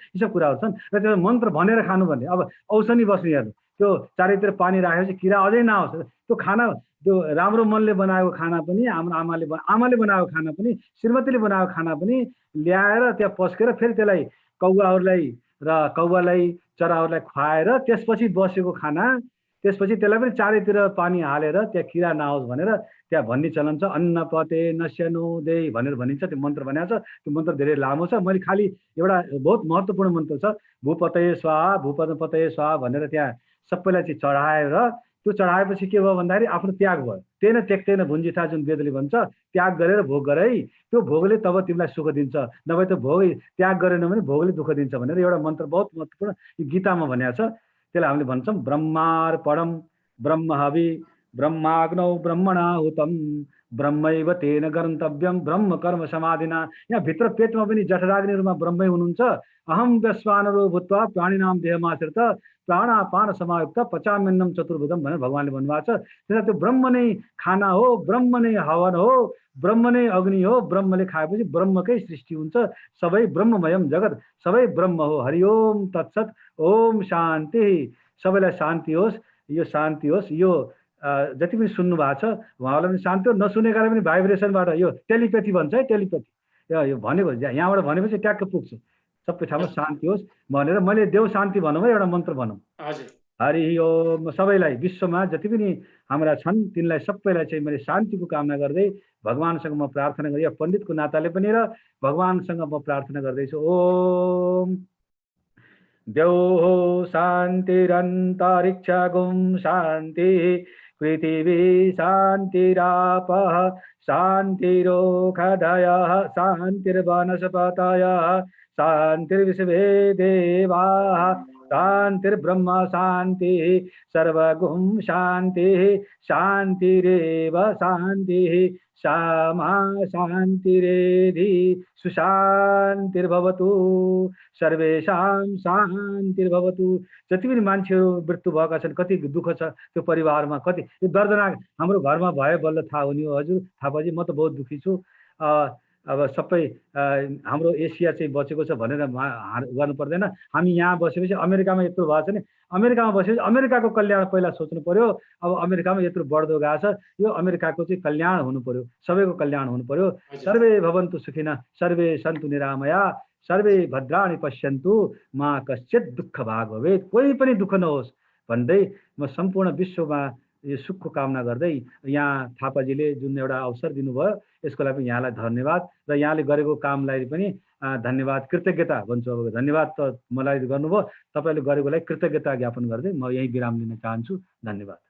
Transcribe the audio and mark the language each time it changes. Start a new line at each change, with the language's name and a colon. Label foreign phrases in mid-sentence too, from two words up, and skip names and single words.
Nepali: यी सब कुराहरू छन् र त्यो मन्त्र भनेर खानु भन्ने। अब औषधि बस्ने हेर्नु, त्यो चारैतिर पानी राखेपछि किरा अझै नआओस्, त्यो खाना त्यो राम्रो मनले बनाएको खाना पनि, हाम्रो आमाले बनाएको खाना पनि, श्रीमतीले बनाएको खाना पनि ल्याएर त्यहाँ पस्केर फेरि त्यसलाई कौवालाई चराहरूलाई खुवाएर त्यसपछि बसेको खाना, त्यसपछि त्यसलाई पनि चारैतिर पानी हालेर त्यहाँ किरा नआओस् भनेर त्यहाँ भन्ने चलन छ।
Sanskrit: अन्नपते नश्यनो दे
Nepali: भनेर भनिन्छ, त्यो मन्त्र बनाएको छ। त्यो मन्त्र धेरै लामो छ, मैले खालि एउटा बहुत महत्त्वपूर्ण मन्त्र छ,
Sanskrit: भूपतये स्वाहा भूपतये स्वाहा
Nepali: भनेर त्यहाँ सबैलाई चाहिँ चढाएर, त्यो चढाएपछि के भयो भन्दाखेरि आफ्नो त्याग भयो।
Sanskrit: तेन त्यक्तेन भुञ्जिथा
Nepali: जुन वेदले भन्छ, त्याग गरेर भोग गर है, त्यो भोगले तब तिमीलाई सुख दिन्छ, नभए त भोग त्याग गरेन भने भोगले दुःख दिन्छ भनेर एउटा मन्त्र बहुत महत्त्वपूर्ण यो गीतामा भनेको छ। त्यसलाई हामीले भन्छौँ
Sanskrit: ब्रह्मार्पणम ब्रह्महवि ब्रह्माग्नौ ब्रह्मणाहुतम ब्रह्मैव तेन गन्तव्यम ब्रह्म कर्म समाधिना।
Nepali: यहाँ भित्र पेटमा पनि जठराग्नि रूपमा ब्रह्मै हुनुहुन्छ।
Sanskrit: अहम व्यस्वानरो भूत्वा प्राणिनाम देहमाश्रित प्राणापान समायुक्त पचाम्यन्नम चतुर्भुजम
Nepali: भनेर भगवानले भन्नुभएको छ। त्यसमा त्यो ब्रह्म नै खाना हो, ब्रह्म नै हवन हो, ब्रह्म नै अग्नि हो। ब्रह्मले खाएपछि ब्रह्मकै सृष्टि हुन्छ। सबै
Sanskrit: ब्रह्ममयम जगत,
Nepali: सबै ब्रह्म हो।
Sanskrit: हरिओम तत्सत, ओम शान्ति।
Nepali: सबैलाई शान्ति होस्, यो शान्ति होस्। यो जति पनि सुन्नु भएको छ उहाँहरूलाई पनि शान्ति हो, नसुनेकालाई पनि भाइब्रेसनबाट, यो टेलिपेथी भन्छ है, टेलिपेथी यो भनेको यहाँबाट भनेपछि ट्याक्क पुग्छ। सबै ठाउँमा शान्ति होस् भनेर मैले देव शान्ति भनौँ है, एउटा मन्त्र भनौँ।
Sanskrit: हरि ओम।
Nepali: सबैलाई विश्वमा जति पनि हाम्रा छन् तिनलाई सबैलाई चाहिँ मैले शान्तिको कामना गर्दै भगवानसँग म प्रार्थना गरेँ, पण्डितको नाताले पनि र भगवानसँग म प्रार्थना गर्दैछु।
Sanskrit: ओम द्यौः शान्तिरन्तरिक्षगुं शान्ति पृथिवी शान्तिरापः शान्तिरोषधयः शान्तिर्वनस्पतयः शान्तिर्विश्वे देवाः शान्तिर्ब्रह्म शान्तिः सर्वगुं शान्तिः शान्तिरेव शान्तिः सामा शान्तिरेधि सुशान्तिर्भवतु सर्वेषां शान्तिर्भवतु।
Nepali: जति पनि मान्छेहरू मृत्यु भएका छन्, कति दुःख छ त्यो परिवारमा, कति यो दर्दनाक हाम्रो घरमा भए बल्ल थाहा हुने हो। हजुर थापाजी, म त बहुत दुःखी छु। अब सबै हाम्रो एसिया चाहिँ बचेको छ भनेर गर्नु पर्दैन। हामी यहाँ बसेपछि अमेरिकामा यत्रो भएको छ नि, अमेरिकामा बसेपछि अमेरिकाको कल्याण पहिला सोच्नु पर्यो। अब अमेरिकामा यत्रो बढ्दो गएको छ, यो अमेरिकाको चाहिँ कल्याण हुनु पर्यो, सबैको कल्याण हुनु पर्यो।
Sanskrit: सर्वे भवन्तु सुखिनः सर्वे सन्तु निरामया सर्वे भद्राणि पश्यन्तु मा कश्चित् दुःख भाग भवेत्।
Nepali: कोही पनि दुःख नहोस् भन्दै म सम्पूर्ण विश्वमा यो सुखको कामना गर्दै यहाँ थापाजीले जुन एउटा अवसर दिनुभयो यसको लागि यहाँलाई धन्यवाद र यहाँले गरेको कामलाई पनि धन्यवाद, कृतज्ञता भन्छु। अब धन्यवाद त मलाई गर्नुभयो, तपाईँले गरेकोलाई कृतज्ञता ज्ञापन गर्दै म यही विराम लिन चाहन्छु।